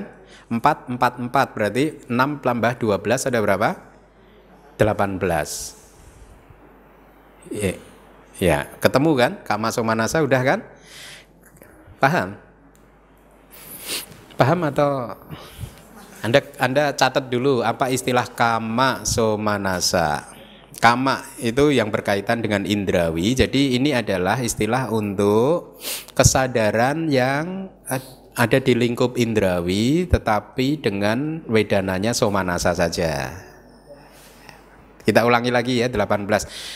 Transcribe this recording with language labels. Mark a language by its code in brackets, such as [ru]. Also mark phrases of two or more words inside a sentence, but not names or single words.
[id] 4, 4, 4 berarti 6 tambah 12 ada berapa? 18. Ya, ketemu kan? [pi] Kama somanasa [id] udah kan? Paham? Paham atau Anda catat dulu apa istilah [pi] kama somanasa. [id] Kama itu yang berkaitan dengan indrawi. Jadi ini adalah istilah untuk kesadaran yang ada di lingkup indrawi tetapi dengan wedananya somanasa saja. Kita ulangi lagi ya, 18.